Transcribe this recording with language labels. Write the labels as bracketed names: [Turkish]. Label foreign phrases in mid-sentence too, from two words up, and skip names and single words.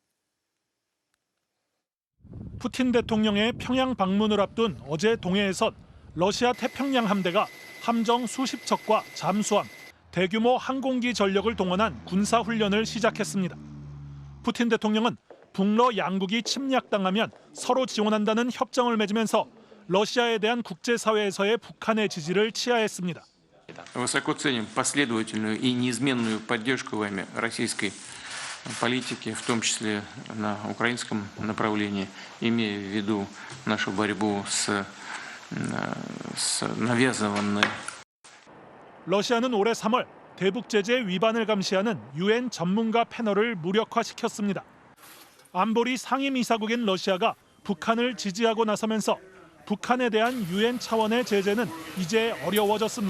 [Korean] 푸틴 대통령의 평양 방문을 앞둔 어제 동해에선 러시아 태평양 함대가 함정 수십 척과 잠수함, 대규모 항공기 전력을 동원한 군사훈련을 시작했습니다. 푸틴 대통령은 북러 양국이 침략당하면 서로 지원한다는 협정을 맺으면서 러시아에 대한 국제사회에서의 북한의 지지를 치하했습니다. [Russian] Высоко ценим последовательную и неизменную поддержку вами российской политики, в том числе на украинском направлении, имея в виду нашу борьбу с навязанной. [Korean] 러시아는 올해 3월 대북 제재 위반을 감시하는 유엔 전문가 패널을 무력화시켰습니다. 안보리 상임이사국인 러시아가 북한을 지지하고 나서면서 북한에 대한 유엔 차원의 제재는 이제 어려워졌습니다.